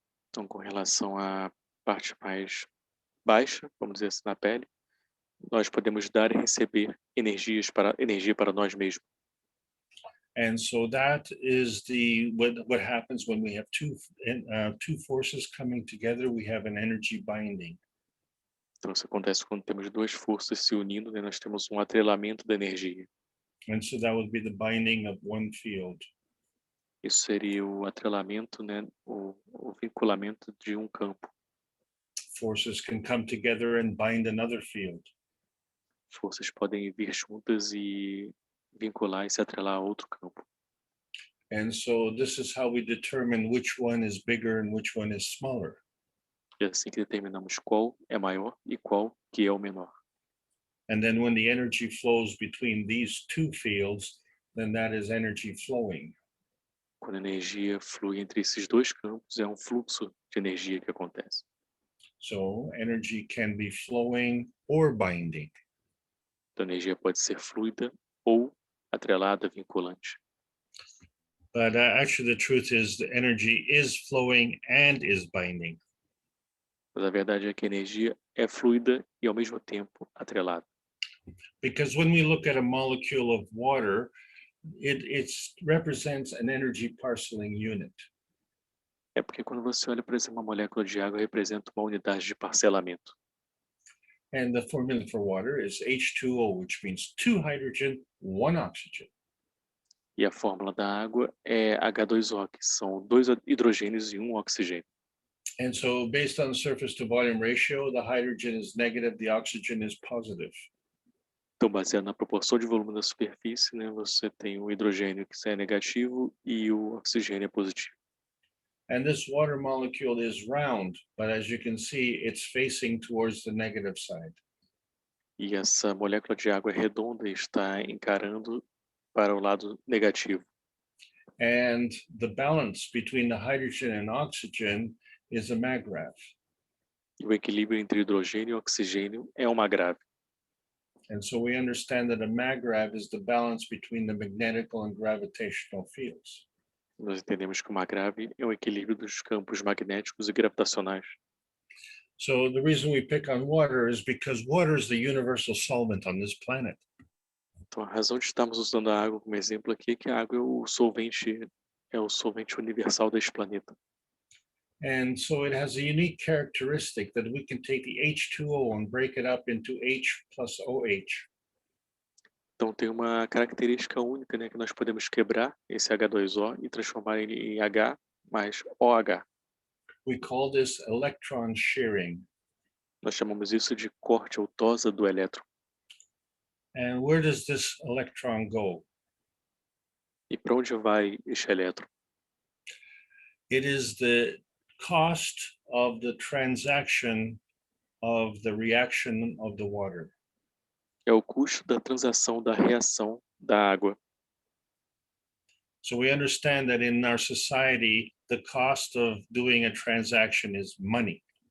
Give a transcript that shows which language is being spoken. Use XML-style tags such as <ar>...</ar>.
<pt>Então, com relação à parte mais baixa, vamos dizer assim, na pele, nós podemos dar e receber energia para nós mesmos.</pt> <en>And so that is what happens when we have two forces coming together. We have an energy binding.</en> <pt>Então, isso acontece quando temos duas forças se unindo, né? Nós temos um atrelamento da energia.</pt> <en>And so that would be the binding of one field.</en> <pt>Isso seria o atrelamento, né? O vinculamento de um campo.</pt> <en>Forces can come together and bind another field.</en> <pt>Forças podem vir juntas e vincular e se atrelar a outro campo.</pt> <en>And so this is how we determine which one is bigger and which one is smaller.</en> <pt>E é assim que determinamos qual é maior e qual que é o menor.</pt> <en>And then when the energy flows between these two fields, then that is energy flowing.</en> <pt>Quando a energia flui entre esses dois campos, é um fluxo de energia que acontece.</pt> <en>So energy can be flowing or binding.</en> <pt>Então, a energia pode ser fluida ou atrelada, vinculante.</pt> <en>But actually the truth is the energy is flowing and is binding.</en> <pt>Mas a verdade é que a energia é fluida e ao mesmo tempo atrelada.</pt> <en>Because when we look at a molecule of water, it represents an energy parceling unit.</en> <pt>É porque quando você olha, por exemplo, uma molécula de água, representa uma unidade de parcelamento.</pt> <en>And the formula for water is H2O, which means 2 hydrogen, 1 oxygen.</en> <pt>E a fórmula da água é H2O, que são 2 hidrogênios e 1 oxigênio.</pt> <en>And so based on the surface to volume ratio, the hydrogen is negative, the oxygen is positive.</en> <pt>Então, baseado na proporção de volume da superfície, né, você tem o hidrogênio que é negativo e o oxigênio é positivo.</pt> <en>And this water molecule is round, but as you can see, it's facing towards the negative side.</en> <pt>E essa molécula de água é redonda e está encarando para o lado negativo.</pt> <en>And the balance between the hydrogen and oxygen is a maggrav.</en> <pt>E o equilíbrio entre hidrogênio e oxigênio é uma grave.</pt> <en>And so we understand that a maggrav is the balance between the magnetical and gravitational fields.</en> <pt>Nós entendemos que uma grave é o equilíbrio dos campos magnéticos e gravitacionais.</pt> <en>So the reason we pick on water is because water is the universal solvent on this planet.</en> <pt>Então, a razão de estarmos usando a água como exemplo aqui é que a água é o solvente universal deste planeta.</pt> <en>And so it has a unique characteristic that we can take the H2O and break it up into H plus OH.</en> <pt>Então, tem uma característica única, né, que nós podemos quebrar esse H2O e transformar ele em H mais OH.</pt> <en>We call this electron shearing.</en> <pt>Nós chamamos isso de corte ou tosa do elétron.</pt> <en>And where does this electron go?</en> <pt>E para onde vai este elétron?</pt> <en>It is the cost of the transaction of the reaction of the water.</en> <pt>É o custo da transação da reação da água.</pt> <en>So we understand that in our society, the cost of doing a transaction is money.</en>